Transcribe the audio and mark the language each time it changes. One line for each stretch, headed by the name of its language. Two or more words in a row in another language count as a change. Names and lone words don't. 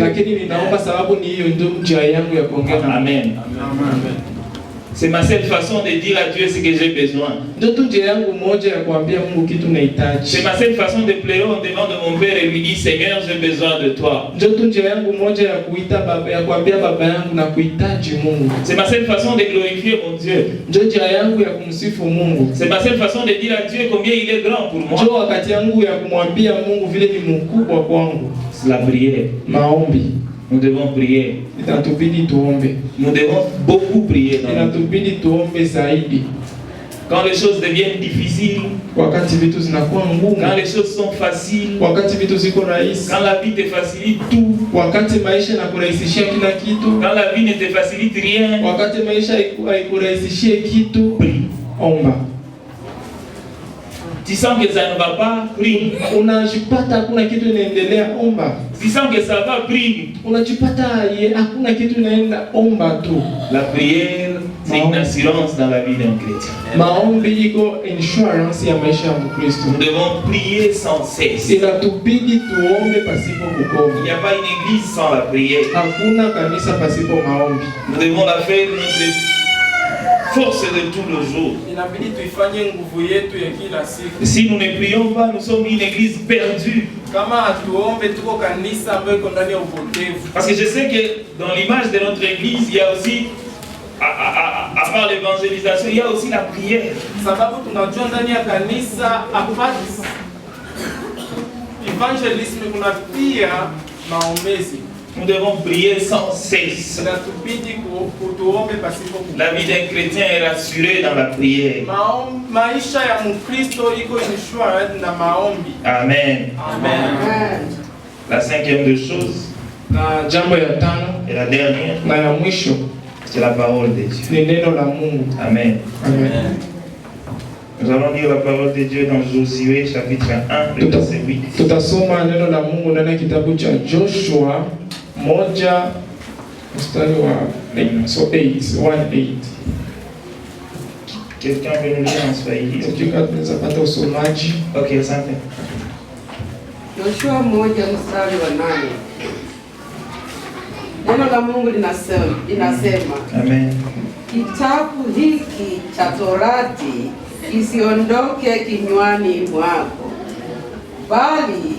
Swahili: Lakini ninaomba sababu ni hiyo ndio njia yangu ya kuongea na Mungu. Amen.
French: C'est ma seule façon de dire à Dieu ce que j'ai besoin.
Swahili: Ndio tu njia yangu moja ya kuambia Mungu kitu nahitaji.
French: C'est ma seule façon de pleurer en devant de mon père et lui dire Seigneur, j'ai besoin de toi.
Swahili: Ndio tu njia yangu moja ya kuita baba, ya kuambia baba yangu na kuhitaji Mungu.
French: C'est ma seule façon de glorifier mon Dieu.
Swahili: Ndio njia yangu ya kumsifu Mungu.
French: C'est ma seule façon de dire à Dieu combien il est grand pour moi.
Swahili: Ndio wakati yangu ya kumwambia Mungu vile ni mkubwa kwangu.
French: C'est la prière.
Swahili: Maombi.
French: Nous devons prier.
Swahili: Inatubidi tuombe.
French: Nous devons beaucoup prier.
Swahili: Inatubidi tuombe zaidi.
French: Quand les choses deviennent difficiles,
Swahili: wakati vitu zinakuwa ngumu,
French: quand les choses sont faciles,
Swahili: wakati vitu ziko rahisi,
French: quand la vie te facilite tout,
Swahili: wakati maisha yanakurahisishia kila kitu,
French: quand la vie ne te facilite rien,
Swahili: wakati maisha haikurahisishie kitu,
French: prie.
Swahili: Omba.
French: Tu sens que ça ne va pas, prie.
Swahili: Unajipata hakuna kitu inaendelea, omba.
French: Tu sens que ça va, prie.
Swahili: Unajipata hakuna kitu inaenda, omba tu.
French: La prière, c'est une assurance dans la vie d'un chrétien.
Swahili: Maombi iko insurance ya maisha ya Mkristo.
French: Nous devons prier sans cesse.
Swahili: Inatubidi tuombe pasipo kukoma.
French: Il n'y a pas une église sans la prière.
Swahili: Hakuna kanisa pasipo maombi.
French: Nous devons la faire notre force de tout le jour.
Swahili: Inabidi tuifanye nguvu yetu ya kila siku.
French: Si nous ne prions pas, nous sommes une église perdue.
Swahili: Kama hatuombe tuko kanisa ambayo iko ndani ya upotevu.
French: Parce que je sais que dans l'image de notre église, il y a aussi, à part l'évangélisation, il y a aussi la prière.
Swahili: Sababu tunajua ndani ya kanisa
English: apart evangelism
Swahili: kuna pia maombezi.
French: Nous devons prier sans cesse.
Swahili: Inatubidi kutuombe pasipo kukoma.
French: La vie d'un chrétien est rassurée dans la prière.
Swahili: Maisha ya Mkristo iko insured na maombi. Amen. Amen.
French: La cinquième des choses,
Swahili: Na jambo ya tano
French: et la dernière,
Swahili: na ya mwisho
French: c'est la parole de Dieu.
Swahili: ni neno la Mungu. Amen. Amen.
French: Nous allons lire la parole de Dieu dans Josué chapitre 1, le verset 8.
Swahili: Tutasoma neno la Mungu ndani ya kitabu cha Joshua 1 mstari wa 1:8.
French: Quelqu'un veut nous lire en Swahili?
Swahili: Tukiwa tunaweza pata usomaji. Ok, asante. Yoshua 1 mstari wa 8. Neno la Mungu linasema Amen. kitabu hiki cha Torati isiondoke kinywani mwako, bali